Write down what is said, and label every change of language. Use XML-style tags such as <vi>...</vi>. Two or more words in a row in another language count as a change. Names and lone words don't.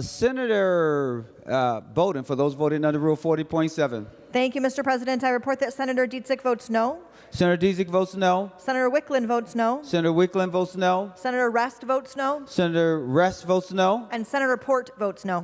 <en>Senator Bowden, for those voting under Rule 40.7. Thank you, Mr. President. I report that Senator Dietzig votes no. Senator Dietzig votes no. Senator Wickland votes no. Senator Wickland votes no. Senator Rest votes no. Senator Rest votes no. And Senator Port votes no.</en>